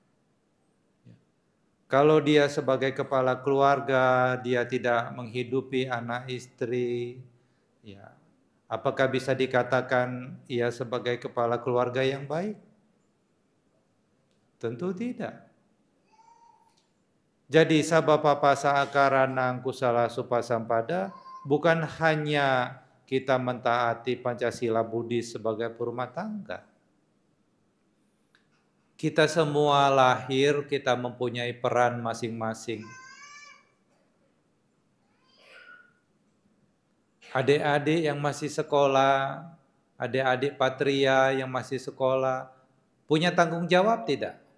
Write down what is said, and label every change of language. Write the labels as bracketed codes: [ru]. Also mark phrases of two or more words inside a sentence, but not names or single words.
[id] Kalau dia sebagai kepala keluarga, dia tidak menghidupi anak istri, ya, apakah bisa dikatakan ia sebagai kepala keluarga yang baik? Tentu tidak. Jadi [pi] sabapapa saakaranang kusala supasampada [id] bukan hanya kita mentaati Pancasila Buddhis sebagai perumah tangga. Kita semua lahir, kita mempunyai peran masing-masing. Adik-adik yang masih sekolah, adik-adik patria yang masih sekolah, punya tanggung jawab tidak?